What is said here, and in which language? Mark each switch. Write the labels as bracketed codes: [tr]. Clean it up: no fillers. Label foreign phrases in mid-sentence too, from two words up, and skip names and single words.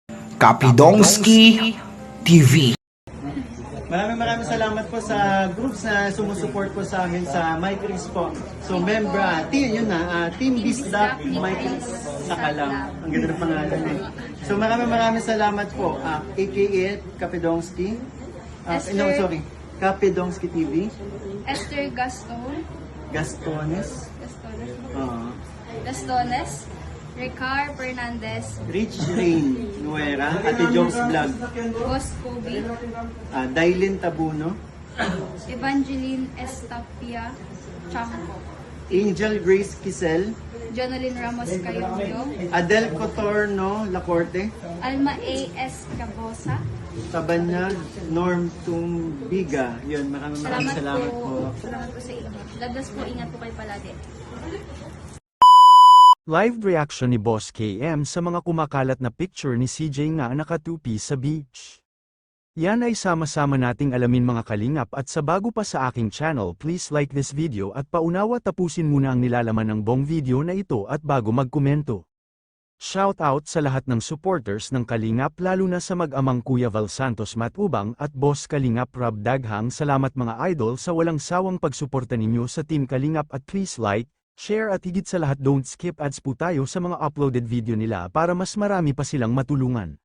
[tl] Kapidongski TV. Maraming salamat po sa groups na sumusuport po sa amin sa MyChris po. So member, Team Bisdak MyChris sa Kalam. Ang ganda ng pangalan eh. So maraming salamat po. AKA Kapidongski. Kapidongski TV. Esther Gaston. Gastones. Gastones. Ricar Fernandez. Rich Rain Nuera. Ate Jobs Vlog. Boss Kobe. Dailin Tabuno. Evangeline Estapia Chanco. Angel Grace Kisel. Jonalyn Ramos Cayonyo. Adel Cotorno Lacorte. Alma A. Escabosa. Tabanyag Norm Tumbiga. Yun, maraming salamat po. Salamat po sa inyo. Lagdas po, ingat po kayo palagi. [en] Live reaction [tl] ni Boss KM sa mga kumakalat na picture ni CJ nga nakatupi sa beach. Yan ay sama-sama nating alamin mga kalingap, at sa bago pa sa aking channel, [en] please like this video [tl] at paunawa tapusin muna ang nilalaman ng buong video na ito at bago magkomento. [en] Shout out [tl] sa lahat ng supporters ng Kalingap, lalo na sa mag-amang Kuya Val Santos Matubang at Boss Kalingap Rob Daghang. Salamat mga idol sa walang sawang pagsuporta ninyo sa Team Kalingap, at [en] please like, share [tl] at higit sa lahat [en] don't skip ads [tl] po tayo sa mga [en] uploaded video [tl] nila para mas marami pa silang matulungan.